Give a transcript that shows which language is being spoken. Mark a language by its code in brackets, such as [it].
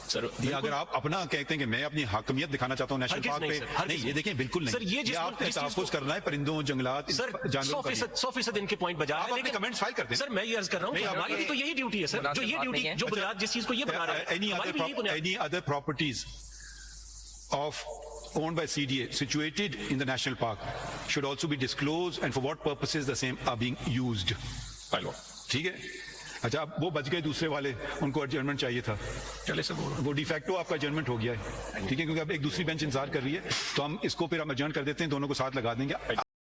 [hi] Sir. ये अगर आप अपना कहते हैं कि मैं अपनी हाकमियत दिखाना चाहता हूँ नेशनल पार्क पे, नहीं, ये देखें बिल्कुल नहीं सर, ये जिस आपको चीज तहफ़्फ़ुज़ करना है परिंदों, जंगलात, सर, जानवरों का। 100% इनके पॉइंट बजा आप अपने कमेंट्स फाइल करते हैं सर। मैं ये अर्ज कर रहा हूँ कि हमारी भी तो यही ड्यूटी है सर, जो ये ड्यूटी जो बुनियाद जिस चीज को ये बना रहा है, हमारी भी यही बुनियाद। [en] any other properties of owned by CDA situated in the national park should also be disclosed, and for what purposes the same are being used. [hi] ठीक है? अच्छा, अब वो बच गए दूसरे वाले, उनको एडजर्नमेंट चाहिए था, चले सर, वो डिफेक्टो आपका एडजर्नमेंट हो गया है, ठीक है, क्योंकि अब एक दूसरी बेंच इंतजार कर रही है, तो हम इसको फिर हम एडजर्न कर देते हैं, दोनों को साथ लगा देंगे।